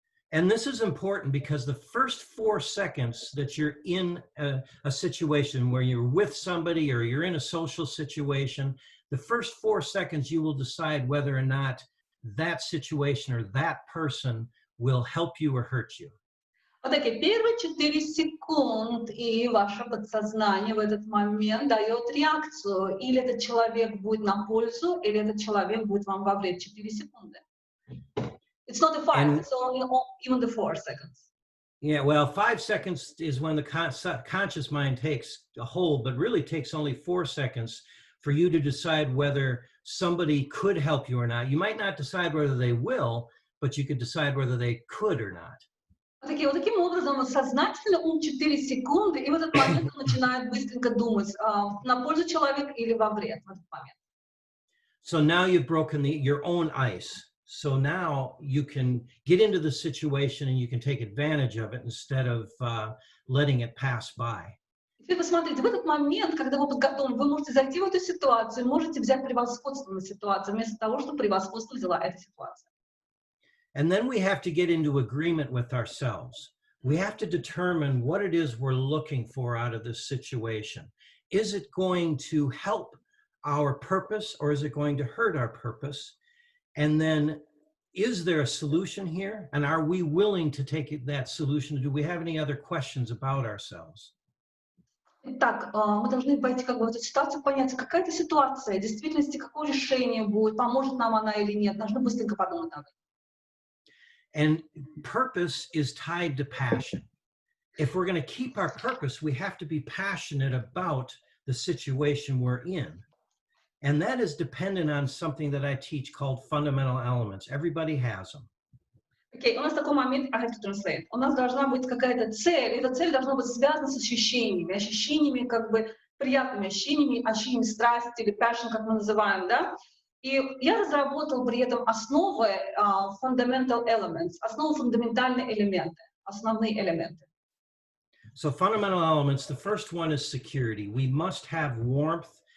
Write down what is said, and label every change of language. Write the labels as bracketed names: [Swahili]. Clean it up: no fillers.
[English] And this is important because the first 4 seconds that you're in a situation where you're with somebody or you're in a social situation, the first 4 seconds you will decide whether or not that situation or that person will help you or hurt you. [Russian] Вот такие первые 4 секунд, и ваше подсознание в этот момент дает реакцию. Или этот человек будет на пользу, или этот человек будет вам во вред. 4 секунды. [English] It's not the 5, it's only even the 4 seconds. Yeah, well, 5 seconds is when the conscious mind takes a hold, but really takes only 4 seconds for you to decide whether somebody could help you or not. You might not decide whether they will, but you could decide whether they could or not. [Russian] Вот таким образом, сознательно 4 секунды, и в этот момент он начинает быстренько думать, на пользу человека или во вред в этот момент. [English] So now you've broken your own ice. So now you can get into the situation and you can take advantage of it instead of letting it pass by. [Russian] Теперь посмотрите, в этот момент, когда вы подготовлены, вы можете зайти в эту ситуацию, можете взять превосходство на ситуацию, вместо того, чтобы превосходство взяла эта ситуация. [English] And then we have to get into agreement with ourselves. We have to determine what it is we're looking for out of this situation. Is it going to help our purpose or is it going to hurt our purpose? And then, is there a solution here? And are we willing to take that solution? Do we have any other questions about ourselves? [Russian] Итак, мы должны войти как бы в эту ситуацию, понять, какая это ситуация, в действительности какое решение будет, поможет нам она или нет. Должны быстренько подумать об этом. [English] And purpose is tied to passion. If we're going to keep our purpose, we have to be passionate about the situation we're in. And that is dependent on something that I teach called fundamental elements. Everybody has them. [Russian] Окей, у нас такой момент, [English] I have to translate. [Russian] У нас должна быть какая-то цель, и эта цель должна быть связана с ощущениями как бы приятными ощущениями страсти или passion, как мы называем, да? И я разработал при этом основы fundamental elements, основы фундаментальные элементы, основные элементы. [English] So fundamental elements, the first one is security. We must have warmth.